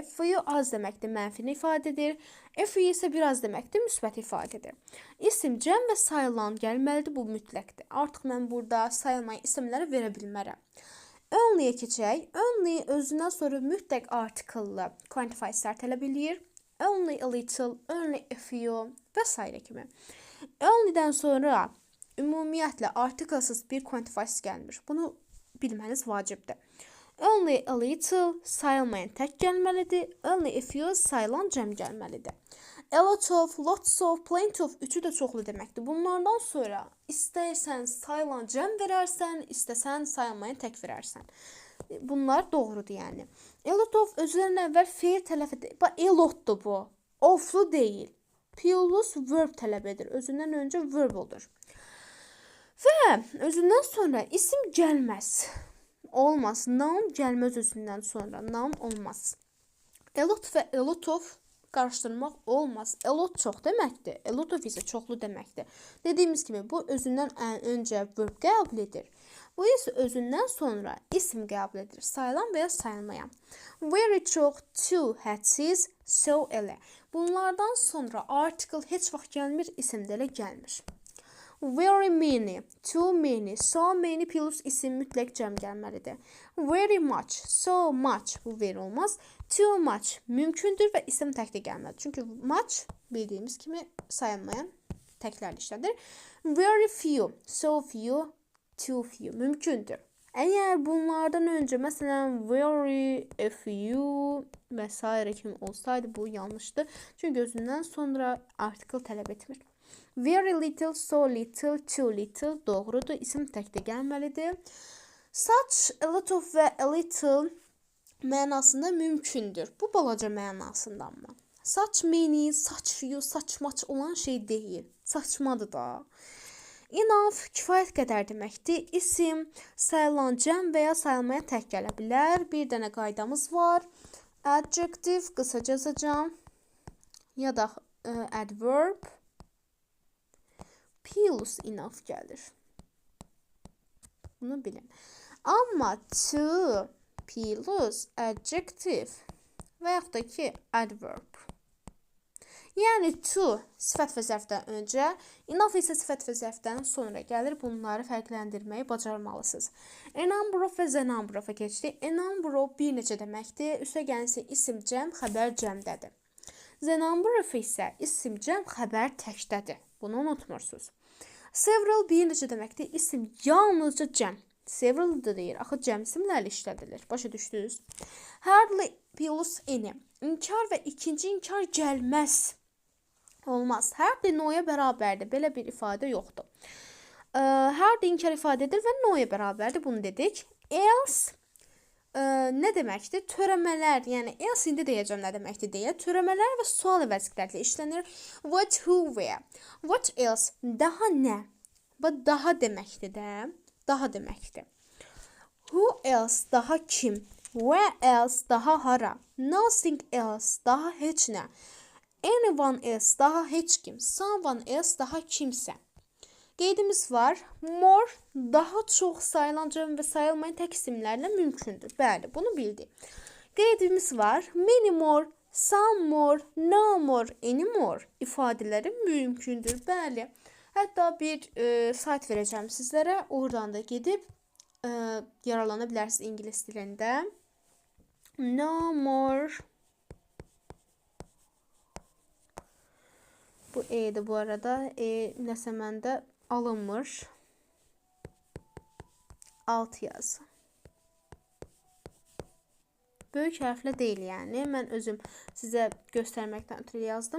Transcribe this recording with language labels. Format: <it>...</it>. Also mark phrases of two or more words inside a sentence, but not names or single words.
<az>Few az deməkdir, mənfini ifadə edir.</az> <en>A few</en> <az>isə biraz deməkdir, müsbət ifadə edir. İsim cəm və sayılan gəlməlidir, bu mütləqdir. Artıq mən burada sayılmayan isimləri verə bilmərəm. Only'yə keçək. Only özündən sonra mütləq artikellı quantifierslər tələb eləyir.</az> <en>Only a little, only a few</en> <az>və s. kimi. Only'dən sonra ümumiyyətlə artikelsiz bir quantifiers gəlmir. Bunu bilməniz vacibdir.</az> <en>Only a little</en> <az>sayılmayan tək gəlməlidir.</az> <en>Only a few</en> <az>sayılan cəm gəlməlidir.</az> <en>A lot of, lots of, plenty of</en> <az>üçü də çoxlu deməkdir. Bunlardan sonra istəyirsən sayılan cəm verərsən, istəsən sayılmayan tək verərsən. Bunlar doğrudur yəni.</az> <en>A lot of</en> <az>özlərindən əvvəl fe'l tələf edir. Bax,</az> <en>a lotdur</en> <az>bu. Oflu deyil.</az> <en>Plus verb</en> <az>tələb edir. Özündən öncə verb olur. Və özündən sonra isim gəlməz. Olmaz. Noun gəlməz özündən sonra. Noun olmaz.</az> <en>A lot və a lot of</en> <az>qarışdırmaq olmaz.</az> <en>A lot</en> <az>çox deməkdir.</az> <en>A lot of</en> <az>isə çoxlu deməkdir. Dediyimiz kimi bu özündən öncə verb qəbul edir. Bu isə özündən sonra isim qəbul edir. Sayılan və ya sayılmayan. Very çox, too, hədsiz, so elə. Bunlardan sonra article heç vaxt gəlmir, isim də elə gəlmir.</az> <en>Very many, too many, so many plus</en> <az>isim mütləq cəm gəlməlidir.</az> <en>Very much, so much</en> <az>bu</az> <en>very</en> <az>olmaz.</az> <en>Too much</en> <az>mümkündür və isim tək də gəlməlidir. Çünki much bildiyimiz kimi sayılmayan təklərlə işlədir.</az> <en>Very few, so few, too few</en> <az>mümkündür. Əgər bunlardan öncə məsələn</az> <en>very a few</en> <az>və s. kimi olsaydı bu yanlışdır. Çünki özündən sonra article tələb etmir.</az> <en>Very little, so little, too little</en> <az>doğrudur. İsim tək də gəlməlidir.</az> <en>Such, a lot of</en> <az>və</az> <en>a little</en> <az>mənasında mümkündür. Bu balaca mənasında amma.</az> <en>Such many, such few, such much</en> <az>olan şey deyil. Saçmadır da. Enough, kifayət qədər deməkdir. İsim, sayılan cəm və ya sayılmaya tək gələ bilər. Bir dənə qaydamız var. Adjective, qısaca yazacağım. Ya da adverb.</az> <en>Plus enough</en> <az>gəlir. Bunu bilin. Amma</az> <en>to, plus, adjective</en> <az>və yaxud da ki adverb. Yəni to sifət və zərfdən öncə, enough isə sifət və zərfdən sonra gəlir. Bunları fərqləndirməyi bacarmalısınız.</az> <en>A number of</en> <az>və</az> <en>the number of-a</en> <az>keçdik.</az> <en>A number of</en> <az>bir neçə deməkdir. Üstə gəlirsə isim cəm, xəbər cəmdədir.</az> <en>The number of</en> <az>isə isim cəm, xəbər təkdədir. Bunu unutmursunuz. Several bir neçə deməkdir. İsim yalnızca cəm. Several da deyir. Axı cəm isimlərlə işlədilir. Başa düşdünüz?</az> <en>Hardly plus any.</en> <az>İnkar və ikinci inkar gəlməz. Olmaz.</az> <en>Hardly no'ya</en> <az>bərabərdir. Belə bir ifadə yoxdur. Hardly inkar ifadə edir və no'ya bərabərdir. Bunu dedik. Else nə deməkdir? Törəmələr, yəni else indi deyəcəm nə deməkdir deyə. Törəmələr və sual əvəzliklərlə işlənir.</az> <en>What, who, where. What else?</en> <az>Daha nə? Və daha deməkdir də. Daha deməkdir.</az> <en>Who else? Daha kim? Where else?</en> <az>Daha hara?</az> <en>Nothing else?</en> <az>Daha heç nə.</az> <en>Anyone else?</en> <az>Daha heç kim.</az> <en>Someone else?</en> <az>Daha kimsə. Qeydimiz var.</az> <en>More,</en> <az>daha çox sayılan cəm və sayılmayan tək isimlərlə mümkündür. Bəli, bunu bildik. Qeydimiz var.</az> <en>Many more, some more, no more, any more ifadələri mümkündür.</en> <az>Bəli. Hətta bir sayt verəcəm sizlərə. Oradan da gedib yararlana bilərsiniz ingilis dilində.</az> <en>No more.</en> <az>Bu e'dir bu arada. Nəsə məndə alınmır. Alt yazı. Böyük hərflə deyil yəni. Mən özüm sizə göstərməkdən ötürü yazdım.</az>